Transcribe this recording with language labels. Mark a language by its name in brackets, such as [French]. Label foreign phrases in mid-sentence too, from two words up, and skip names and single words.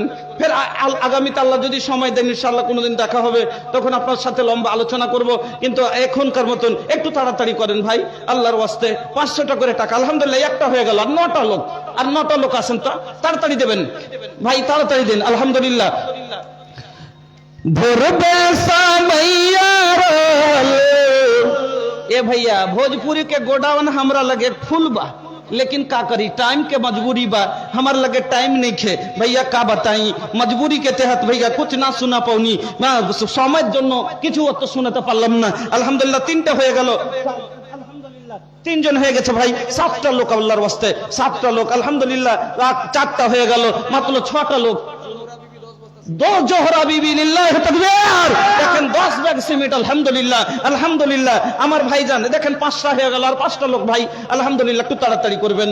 [Bangla] ফের আগামীতে আল্লাহ যদি সময় দেন ইনশাআল্লাহ কোনোদিন দেখা হবে, তখন আপনার সাথে লম্বা আলোচনা করব, কিন্তু এখনকার মতন একটু তাড়াতাড়ি করেন ভাই আল্লাহর ওয়াস্তে। 500টা করে টাকা আলহামদুলিল্লাহ একটা হয়ে গেল, আর 9টা লোক আছেন, তো তাড়াতাড়ি দেবেন ভাই, তাড়াতাড়ি দেন আলহামদুলিল্লাহ। [Bhojpuri] ए भैया भोजपुरी के गोडाउन हमरा लगे फुल बा, लेकिन का करी, टाइम के मजबूरी बा, हमार लगे टाइम नहीं खे भैया, का बताई मजबूरी के तहत भैया कुछ ना सुना पाऊनी, समय [Bangla] জন্য কিছু অত শুনাতে পারলাম না। আলহামদুলিল্লাহ 3টা হয়ে গেল, আলহামদুলিল্লাহ 3 জন হয়ে গেছে ভাই, 7টা লোক আল্লাহর ওয়াস্তে, 7টা লোক আলহামদুলিল্লাহ, 4টা হয়ে গেল, মাত্র 6টা লোক। 2 জোহরা বিবি লিল্লাহ তাকবীর, দেখেন 10 ব্যাগ সিমেন্ট আলহামদুলিল্লাহ, আলহামদুলিল্লাহ আমার ভাইজান দেখেন 5টা হয়ে গেল, আর 5টা লোক ভাই আলহামদুলিল্লাহ, একটু তাড়াতাড়ি করবেন।